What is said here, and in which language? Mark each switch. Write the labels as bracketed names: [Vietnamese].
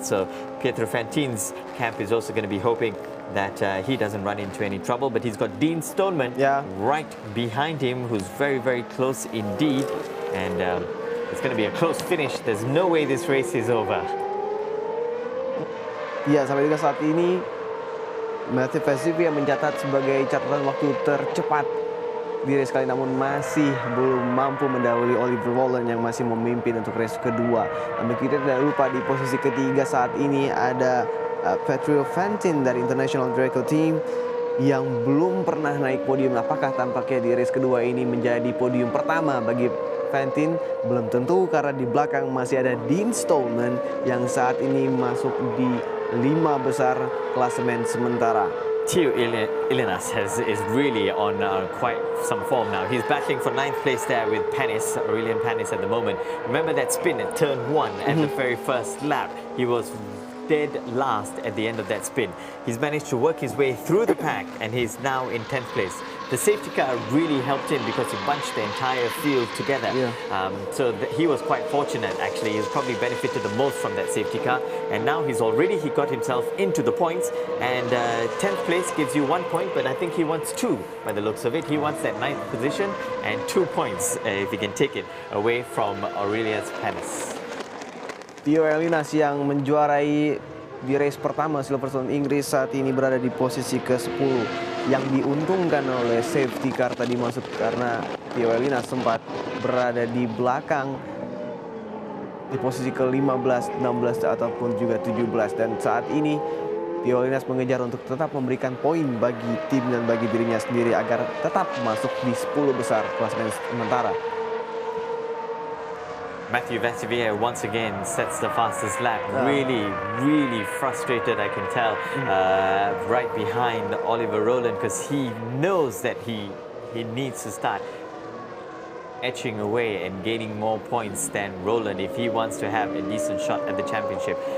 [English] So Pietro Fantin's camp is also going to be hoping that he doesn't run into any trouble, but he's got Dean Stoneman right behind him, who's very, very close indeed, and it's going to be a close finish. There's no way this race is over. [Indonesian] Ya, sampai juga saat ini Mathieu Vassivia mencatat sebagai catatan waktu tercepat di race kali, namun masih belum mampu mendahului Oliver Rowland yang masih memimpin untuk race kedua. Namun kita tidak lupa di posisi ketiga saat ini ada Pietro Fantin dari International Draco Team yang belum pernah naik podium. Apakah tampaknya di race kedua ini menjadi podium pertama bagi Fantin? Belum tentu, karena di belakang masih ada Dean Stoneman yang saat ini masuk di 5 besar klasemen sementara. [English] Theo Ilinas is really on quite some form now. He's battling for 9th place there with Panis, Aurelian Panis at the moment. Remember that spin at turn 1 at the very first lap? He was dead last at the end of that spin. He's managed to work his way through the pack and he's now in 10th place. The safety car really helped him because he bunched the entire field together. So he was quite fortunate actually. He's probably benefited the most from that safety car, and now he got himself into the points, and 10th place gives you 1 point, but I think he wants 2 by the looks of it. He wants that 9th position and 2 points if he can take it away from Aurelius Panis. [Indonesian] Theo Ilinas yang menjuarai di race pertama Silverstone Inggris saat ini berada di posisi ke-10, yang diuntungkan oleh safety car tadi masuk karena Theo Ilinas sempat berada di belakang di posisi ke-15, 16 ataupun juga 17, dan saat ini Theo Ilinas mengejar untuk tetap memberikan poin bagi tim dan bagi dirinya sendiri agar tetap masuk di 10 besar klasemen sementara. [English] Mathieu Vassivia once again sets the fastest lap. Really frustrated, I can tell, right behind Oliver Rowland, because he knows that he needs to start etching away and gaining more points than Rowland if he wants to have a decent shot at the championship.